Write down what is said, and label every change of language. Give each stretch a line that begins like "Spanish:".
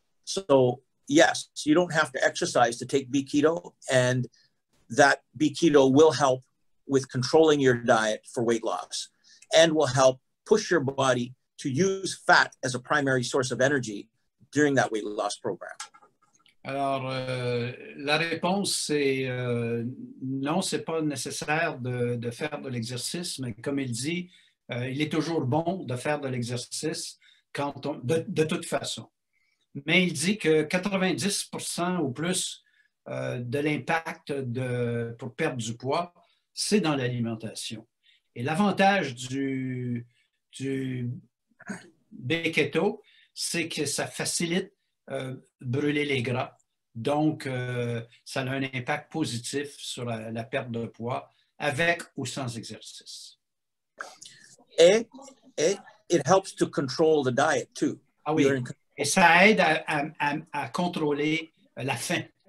English: So yes, you don't have to exercise to take B-keto, and that B-keto will help with controlling your diet for weight loss and will help push your body to use fat as a primary source of energy during that weight loss program.
French: Alors, la réponse, c'est non, ce n'est pas nécessaire de faire de l'exercice, mais comme il dit, il est toujours bon de faire de l'exercice de toute façon. Mais il dit que 90% ou plus de l'impact pour perdre du poids, c'est dans l'alimentation. Et l'avantage du B-keto, c'est que ça facilite brûler les gras. Donc, ça a un impact positif sur la perte de poids avec ou sans exercice. Et
English: it helps to control the diet too.
French: Ah oui, et ça aide à contrôler la faim.